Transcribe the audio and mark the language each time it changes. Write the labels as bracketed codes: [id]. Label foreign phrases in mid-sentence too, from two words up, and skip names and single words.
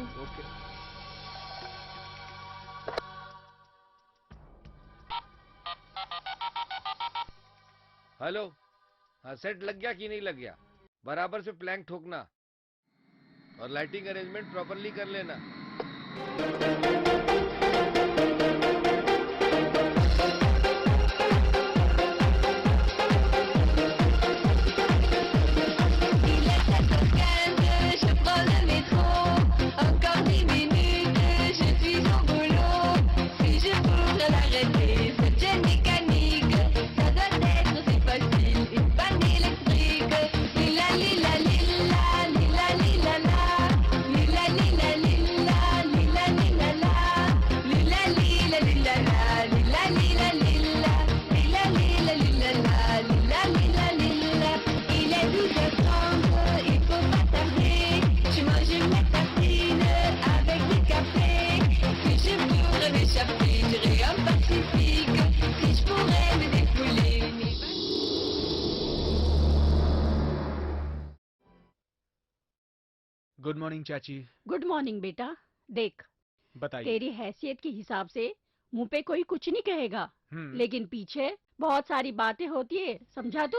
[hi] ओके। हेलो, हाँ सेट लग गया कि नहीं लग गया? बराबर से प्लैंक ठोकना और [en] lighting arrangement properly [hi] कर लेना। [fr] Je prends le métro, encore 10 minutes, je suis au boulot. Si je pourrais l'arrêter, cette mécanique, ça doit être si facile, une panne électrique. Lila lila lila, lila lila la, lila lila lila, lila lila la, lila lila lila la, lila lila lila, lila lila lila la, lila lila lila. Il est 12h30, il faut pas tarder. Je mange mes tartines avec du café. Si je pourrais m'échapper, j'irais en Pacifique. Si je pourrais me défouler, [en] good morning [hi] चाची। [en] good morning [hi] बेटा। देख, बताइए। तेरी हैसियत के हिसाब से मुंह पे कोई कुछ नहीं कहेगा, हम्म। लेकिन पीछे बहुत सारी बातें होती है, समझा तू?